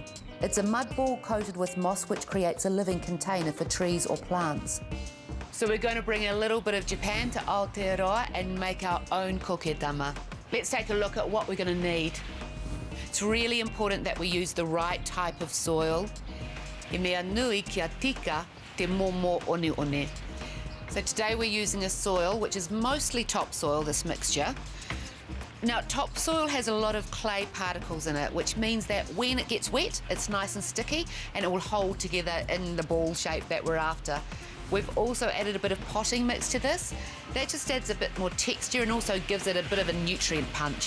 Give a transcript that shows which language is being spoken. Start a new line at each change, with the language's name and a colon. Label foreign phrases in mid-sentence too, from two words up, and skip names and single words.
English: It's a mud ball coated with moss which creates a living container for trees or plants. So we're going to bring a little bit of Japan to Aotearoa and make our own kokedama. Let's take a look at what we're going to need. It's really important that we use the right type of soil.
Māori: E mea nui kia tika te momo one one.
English: So today we're using a soil which is mostly topsoil, this mixture. Now topsoil has a lot of clay particles in it, which means that when it gets wet, it's nice and sticky and it will hold together in the ball shape that we're after. We've also added a bit of potting mix to this. That just adds a bit more texture and also gives it a bit of a nutrient punch.